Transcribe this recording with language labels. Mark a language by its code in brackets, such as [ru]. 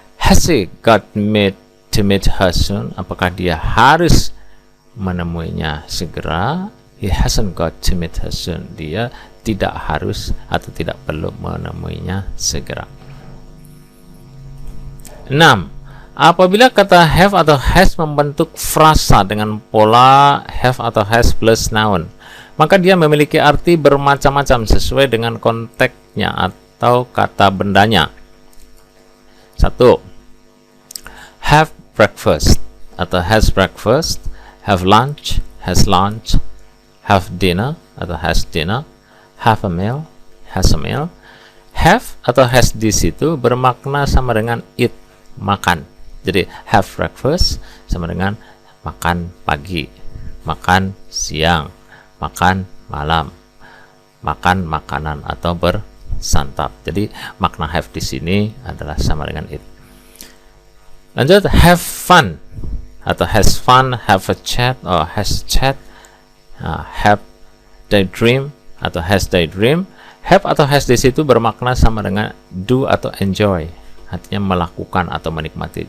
[en] Has he got to meet her soon? [id] Apakah dia harus menemuinya segera? [en] He hasn't got to meet her soon. [id] Dia tidak harus atau tidak perlu menemuinya segera. 6. Apabila kata have atau has membentuk frasa dengan pola have atau has plus noun, maka dia memiliki arti bermacam-macam sesuai dengan konteksnya atau kata bendanya. 1. Have breakfast atau has breakfast, have lunch, has lunch, have dinner atau has dinner, have a meal, has a meal. Have atau has di situ bermakna sama dengan eat, makan. Jadi have breakfast sama dengan makan pagi, makan siang, makan malam, makan makanan atau bersantap. Jadi makna have di sini adalah sama dengan eat. Lanjut, have fun atau has fun, have a chat or has chat, have daydream atau has daydream. Have atau has di situ bermakna sama dengan do atau enjoy, artinya melakukan atau menikmati.